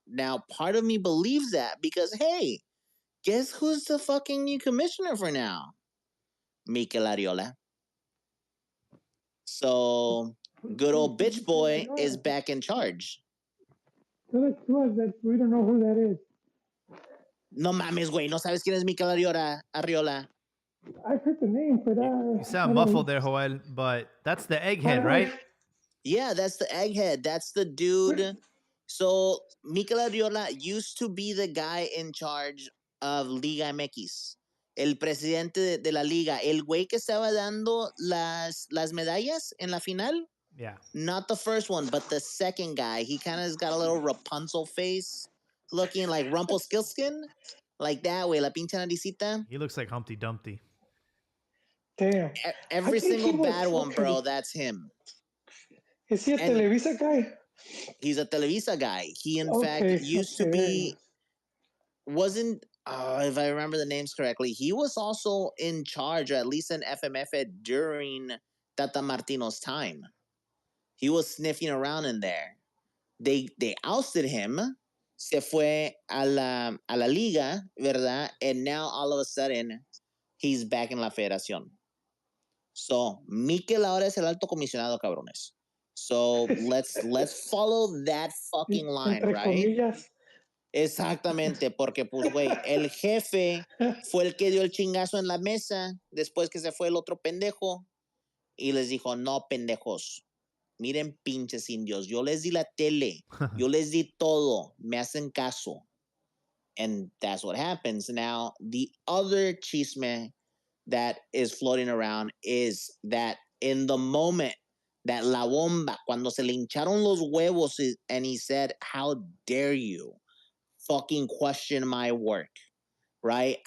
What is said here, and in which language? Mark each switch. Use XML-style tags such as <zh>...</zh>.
<en>Now, part of me believes that because, hey, guess who's the fucking new commissioner for now? Mikel Arriola. So, good old bitch boy is back in charge. We don't know who that is.</en> <es>No mames, güey. ¿No sabes quién es Mikel Arriola?</es> <en>I've heard the name, but you sound muffled there, Joel. But that's the egghead, right? Yeah, that's the egghead. That's the dude. So Mikel Arriola used to be the guy in charge of Liga MX.</en> <es>El presidente de la liga. El güey que estaba dando las medallas en la final.</es> <en>Yeah. Not the first one, but the second guy. He kind of has got a little Rapunzel face, looking like Rumpelstiltskin. Like that way, la pinche naricita. He looks like Humpty Dumpty. Damn. Every single bad one, bro, that's him. Is he a Televisa guy? He's a Televisa guy. He, in fact, used to be wasn't if I remember the names correctly, he was also in charge, or at least in FMF during Tata Martino's time. He was sniffing around in there.</en> <es>They ousted him, se fue a la liga, ¿verdad?</es> <en>And now all of a sudden he's back in la federación.</en> <es>So, Mikel ahora es el alto comisionado, cabrones.</es> <en>So, let's follow that fucking line,</en> <es>Entre</es> <en>right?</en> <es>comillas. Exactamente, porque pues, güey, el jefe fue el que dio el chingazo en la mesa después que se fue el otro pendejo y les dijo, no, pendejos, miren pinches indios, yo les di la tele, yo les di todo, me hacen caso.</es> <en>And that's what happens. Now, the other chisme that is floating around is that in the moment that La Bomba, cuando se le hincharon los huevos and he said, how dare you fucking question my work, right?</en>